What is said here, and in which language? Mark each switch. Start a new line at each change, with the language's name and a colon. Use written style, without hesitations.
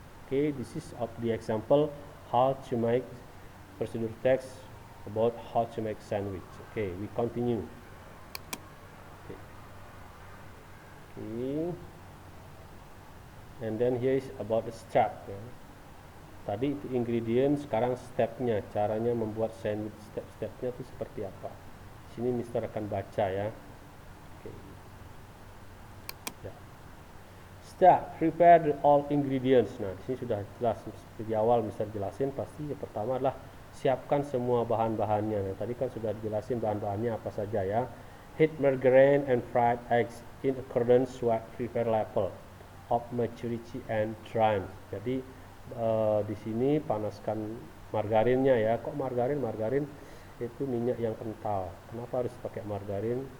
English: Okay, this is of the example how to make procedure text about how to make sandwich. Okay, we continue. Okay. And then here is about the step ya.
Indonesian: Tadi itu ingredient, sekarang stepnya, caranya membuat sandwich. Step-stepnya itu seperti apa? Sini Mister akan baca ya. Okay. Ya.
English: Step, prepare all ingredients.
Indonesian: Nah, di sini sudah jelas di awal Mister jelasin. Pasti yang pertama adalah siapkan semua bahan-bahannya. Nah, tadi kan sudah dijelasin bahan-bahannya apa saja ya.
English: Heat margarine and fried eggs in accordance with prepared level of maturity and drying.
Indonesian: Jadi di sini panaskan margarinnya ya. Kok margarin? Margarin itu minyak yang kental. Kenapa harus pakai margarin?